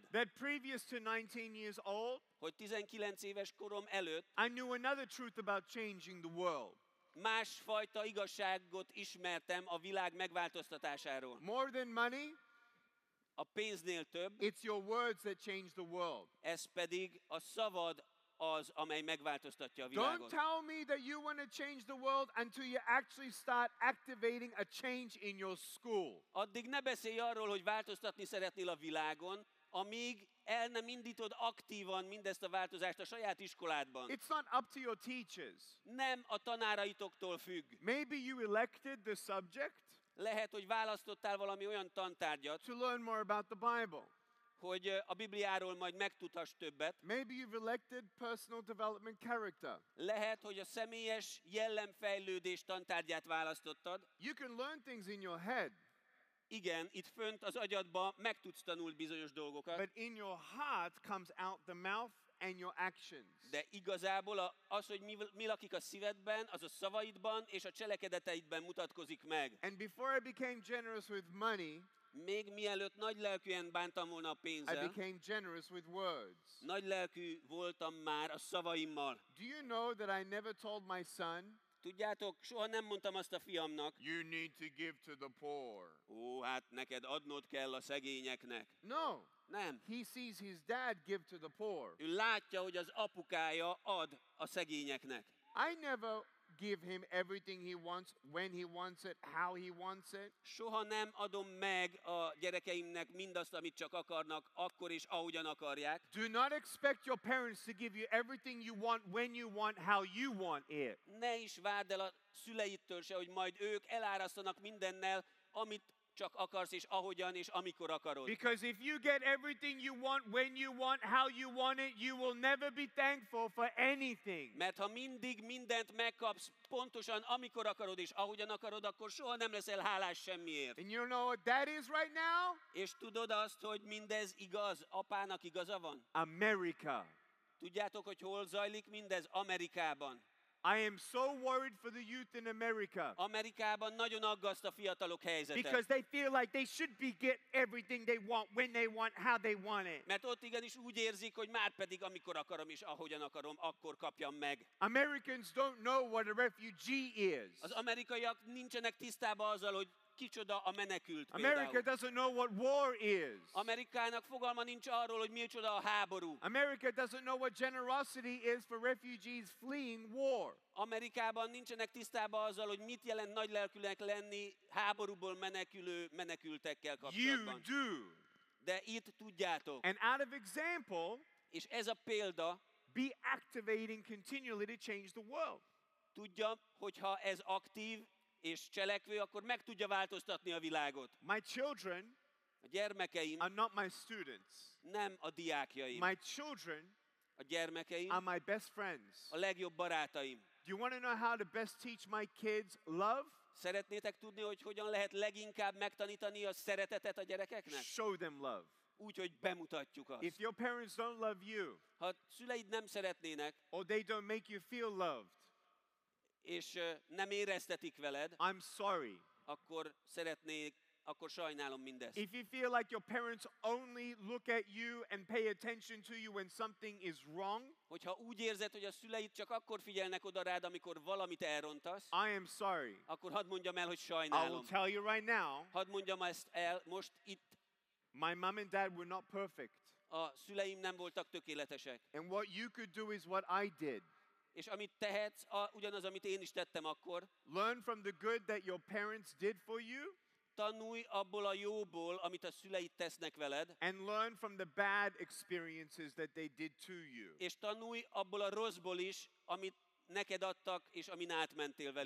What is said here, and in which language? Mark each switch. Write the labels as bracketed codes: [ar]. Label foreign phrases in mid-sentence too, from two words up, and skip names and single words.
[en] that previous to 19 years old, [hu] hogy 19 éves korom előtt [en] I knew another truth about changing the world. [hu] másfajta igazságot ismertem a világ megváltoztatásáról. [en] More than money, [hu] A pénznél több, [en] it's your words that change the world. [hu] ez pedig a szavad az, amely megváltoztatja a [en] Don't [hu] világot. [en] tell me that you want to change the world until you actually start activating a change in your school. [hu] Addig ne beszélj arról, hogy változtatni szeretnél a világon, amíg el nem indítod aktívan mindezt a változást a saját iskoládban. [en] It's not up to your teachers. [hu] Nem a tanáraitoktól függ. [en] Maybe you elected the subject [hu] Lehet, hogy választottál valami olyan tantárgyat, [en] to learn more about the Bible. [hu] hogy a Bibliáról majd megtudhass többet. [en] Maybe you've elected personal development character. [hu] Lehet, hogy a személyes jellemfejlődés tantárgyát választottad. [en] You can learn things in your head, [hu] Igen, itt fönt az agyadba meg tudsz tanulni bizonyos dolgokat, [en] but in your heart comes out the mouth and your actions. [hu] de igazából az, hogy mi lakik a szívedben, az a szavaidban és a cselekedeteidben mutatkozik meg. [en] And before I became generous with money, [hu] Még mielőtt nagylelkűen bántam volna a [en] I [hu] pénzzel, [en] became generous with words. [hu] nagylelkű voltam már a szavaimmal. [en] Do you know that I never told my son, [hu] Tudjátok, soha nem mondtam azt a fiamnak, [en] you need to give to the poor? [hu] ó, hát neked adnod kell a szegényeknek. [en] No. [hu] Nem. [en] He sees his dad give to the poor. [hu] Ő látja, hogy az apukája ad a szegényeknek. [en] I never give him everything he wants, when he wants it, how he wants it. [hu] Soha nem adom meg a gyerekeimnek mindazt, amit csak akarnak, akkor és ahogyan akarják. [en] Do not expect your parents to give you everything you want, when you want, how you want it. [hu] Ne is várd el a szüleidtől se, hogy majd ők elárasztanak mindennel, amit csak akarsz, és ahogyan, és amikor akarod. [en] Because if you get everything you want, when you want, how you want it, you will never be thankful for anything. [hu] Mert ha mindig mindent megkapsz pontosan, amikor akarod, és ahogyan akarod, akkor soha nem leszel hálás semmiért. [en] And you know what that is right now? [hu] És tudod azt, hogy mindez igaz? Apának igaza van? America. Tudjátok, hogy hol zajlik mindez? Amerikában. [en] I am so worried for the youth in America. [hu] Amerikában nagyon aggaszt a fiatalok helyzete. [en] Because they feel like they should be get everything they want, when they want, how they want it. [hu] Mert ott igenis úgy érzik, hogy már pedig amikor akarom és ahogyan akarom, akkor kapjam meg. [en] Americans don't know what a refugee is. [hu] Az amerikaiak nincsenek tisztában azzal, hogy kicsoda a menekült America például. [en] doesn't know what war is. [hu] Amerikának fogalma nincs arról, hogy micsoda a háború. [en] America doesn't know what generosity is for refugees fleeing war. [hu] Amerikában nincsenek tisztában azzal, hogy mit jelent nagylelkűnek lenni háborúból menekülő menekültekkel [en] You [hu] kapcsolatban. [en] do. [hu] De itt tudjátok. [en] And out of example, [hu] És ez a példa [en] be activating continually to change the world. [hu] tudja, hogyha ez aktív és cselekvő, akkor meg tudja változtatni a világot. [en] My children [hu] A gyermekeim [en] are not my students. [hu] nem a diákjaim. [en] My children [hu] A gyermekeim [en] are my best friends. [hu] a legjobb barátaim. [en] Do you want to know how to best teach my kids love? [hu] Szeretnétek tudni, hogy hogyan lehet leginkább megtanítani a szeretetet a gyerekeknek? [en] Show them love. [hu] Úgy, hogy bemutatjuk [en] If [hu] azt. [en] your parents don't love you, [hu] Ha szüleid nem szeretnének, [en] or they don't make you feel loved, [hu] és nem éreztetik veled, [en] I'm sorry. [hu] akkor sajnálom mindezt. [en] If you feel like your parents only look at you and pay attention to you when something is wrong, [hu] Hogyha úgy érzed, hogy a szüleid csak akkor figyelnek oda rád, amikor valamit elrontasz, [en] I am sorry. [hu] akkor hadd mondjam el, hogy [en] I will [hu] sajnálom. [en] tell you right now, [hu] Hadd mondjam ezt el most itt. [en] my mom and dad were not perfect. [hu] A szüleim nem voltak tökéletesek. [en] And what you could do is what I did. [hu] És amit tehetsz, ugyanaz, amit én is tettem akkor, [en] Learn from the good that your parents did for you, [hu] tanulj abból a jóból, amit a szüleid tesznek veled, [en] and learn from the bad experiences that they did to you. [hu] és tanulj abból a rosszból is, amit neked adtak, és amin átmentél velük.